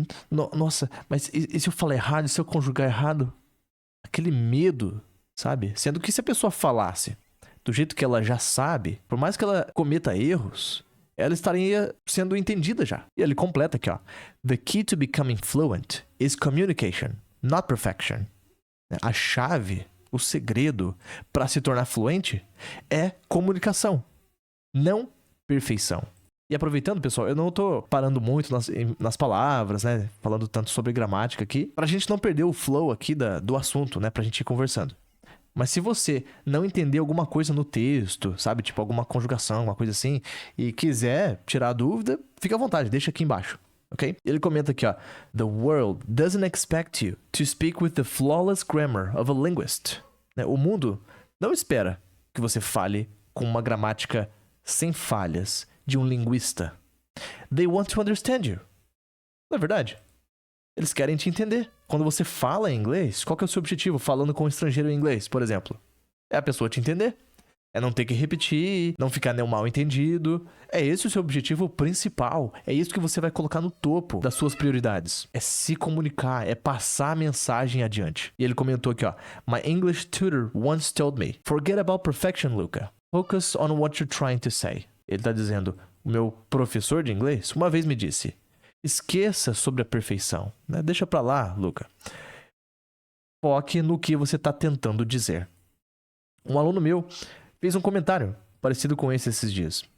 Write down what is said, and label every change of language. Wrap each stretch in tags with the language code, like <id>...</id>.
<pt>Nossa, mas e se eu falar errado, e se eu conjugar errado? Aquele medo, sabe? Sendo que se a pessoa falasse do jeito que ela já sabe, por mais que ela cometa erros, ela estaria sendo entendida já. E ele completa aqui, ó.</pt> <en>The key to becoming fluent is communication, not perfection.</en> <pt>A chave, o segredo para se tornar fluente é comunicação, não perfeição. E aproveitando, pessoal, eu não tô parando muito nas palavras, né? Falando tanto sobre gramática aqui, pra gente não perder o flow aqui do assunto, né? Pra gente ir conversando. Mas se você não entender alguma coisa no texto, sabe? Tipo alguma conjugação, alguma coisa assim, e quiser tirar a dúvida, fica à vontade, deixa aqui embaixo. ok? Ele comenta aqui, ó.</pt> <en>The world doesn't expect you to speak with the flawless grammar of a linguist.</en> <pt>O mundo não espera que você fale com uma gramática sem falhas de um linguista.</pt> <en>They want to understand you.</en> <pt>Não é verdade? Eles querem te entender. Quando você fala em inglês, qual que é o seu objetivo falando com um estrangeiro em inglês, por exemplo? É a pessoa te entender. É não ter que repetir, não ficar nem mal entendido. É esse o seu objetivo principal. É isso que você vai colocar no topo das suas prioridades. É se comunicar, é passar a mensagem adiante. E ele comentou aqui, ó.</pt> <en>My English tutor once told me, forget about perfection, Luca. Focus on what you're trying to say.</en> <pt>Ele tá dizendo, o meu professor de inglês uma vez me disse, esqueça sobre a perfeição. Né? Deixa pra lá, Luca. Foque no que você tá tentando dizer. Um aluno meu fez um comentário parecido com esse esses dias.</pt>